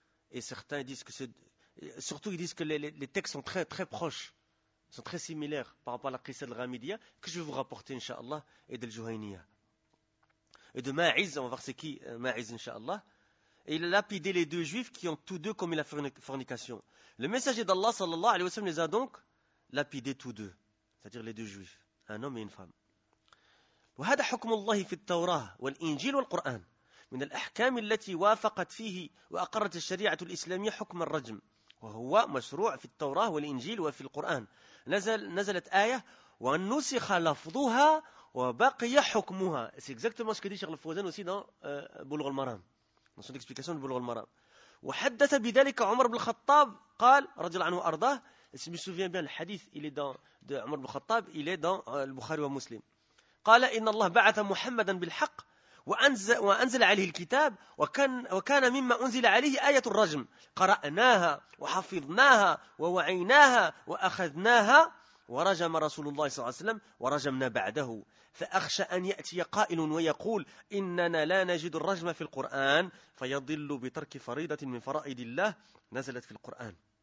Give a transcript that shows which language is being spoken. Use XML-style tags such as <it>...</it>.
<fr>Et certains disent que c'est... Surtout ils disent que les textes sont très très proches, sont très similaires par rapport à la Qissa al-Ghamidiyya, que je vais vous rapporter, Inch'Allah, et de Juhayniya. Et de Ma'iz, on va voir c'est qui Ma'iz, Inch'Allah. Et il a lapidé les deux juifs qui ont tous deux commis la fornication. Le messager d'Allah, sallallahu alayhi wa sallam, les a donc lapidés tous deux, c'est-à-dire les deux juifs, un homme et une femme.</fr> <ar>وهذا حكم الله في التوراة والإنجيل والقرآن من الأحكام التي وافقت فيه وأقرت الشريعة الإسلامية حكم الرجم وهو مشروع في التوراة والإنجيل وفي القرآن نزلت آية ونسخ لفظها وبقي حكمها.</ar> <fr>C'est exactement ce que dit Cheikh Al-Fawzan aussi dans بلوغ المرام, dans son explication de بلوغ المرام.</fr> <ar>وحدث بذلك عمر بن الخطاب قال رضي الله عنه وأرضاه.</ar> <fr>Si je me souviens bien, le hadith il est dans de عمر بن الخطاب, il est dans Bukhari wa Muslim.</fr> <ar>قال إن الله بعث محمدا بالحق وأنزل عليه الكتاب وكان مما أنزل عليه آية الرجم قرأناها وحفظناها ووعيناها وأخذناها ورجم رسول الله صلى الله عليه وسلم ورجمنا بعده فأخشى أن يأتي قائل ويقول إننا لا نجد الرجم في القرآن فيضل بترك فريضة من فرائض الله نزلت في القرآن</ar>